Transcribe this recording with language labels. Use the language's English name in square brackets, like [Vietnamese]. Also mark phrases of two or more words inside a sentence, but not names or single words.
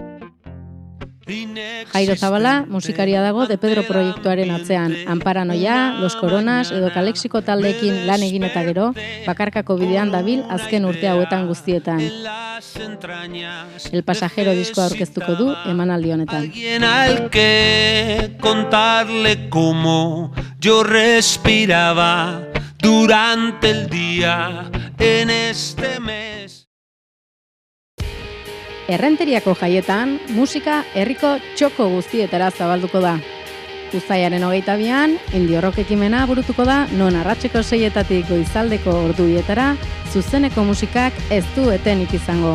[Basque] Jairo Zabala musikaria dago De Pedro proiektuaren atzean. Anparanoia, Los Coronas edo Kalexiko taldeekin lan egin eta gero, bakarkako bidean dabil azken urte hauetan guztietan. El Pasajero diskoa aurkeztuko du emanaldi honetan. [Spanish] Alguien al que contarle cómo yo respiraba durante el día en este mes. [Basque] Errenteriako jaietan, musika herriko txoko guztietara zabalduko da. Uztailaren 22an, Indio Rock ekimena burutuko da, non arratseko 6etatik goizaldeko ordubietara, zuzeneko musikak ez du etenik izango.